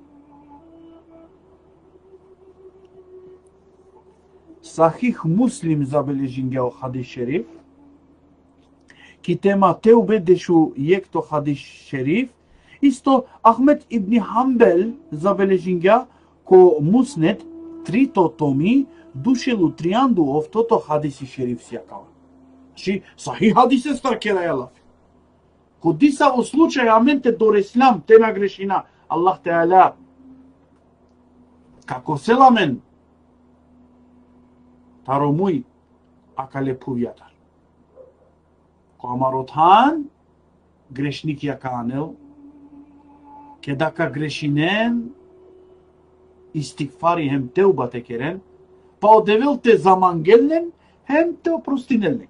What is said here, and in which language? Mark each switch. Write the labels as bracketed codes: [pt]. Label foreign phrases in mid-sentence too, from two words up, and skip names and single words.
[rom] Сахих Муслим забележинге о хадис шериф, ки тема теубе дешу јекто хадис шериф, исто Ахмед ибн Хамбел забележинга ко муснет трито томи душелу трианду овтото хадиси шериф сјакава. Значи, сахих хадис е старкера јалав. Кодиса во случај аменте до реслам, тема грешина, Аллах Теала, како селамен, таромуй, акале пувјатар. Ко амаротхан, грешник ја канел, кедака грешинен, истигфари хем теуба те керен, па одевил те замангелнен, хем те опростинелнек.